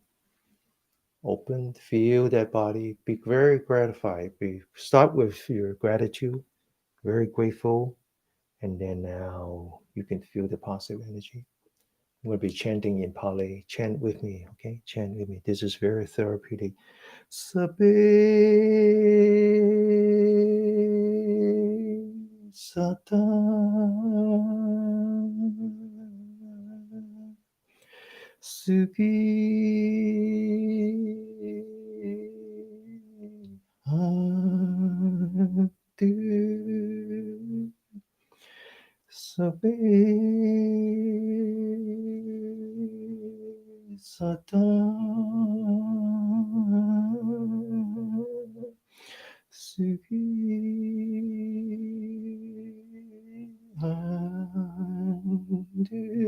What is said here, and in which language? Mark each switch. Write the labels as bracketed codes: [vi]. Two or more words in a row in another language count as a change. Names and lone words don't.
[en] Open. Feel that body. Be very gratified. Start with your gratitude. Very grateful. And then now you can feel the positive energy. I'm going to be chanting in Pali. Chant with me, okay? Chant with me. This is very therapeutic. [pi] Sabe sata sugi hantu sabe sata sugi hantu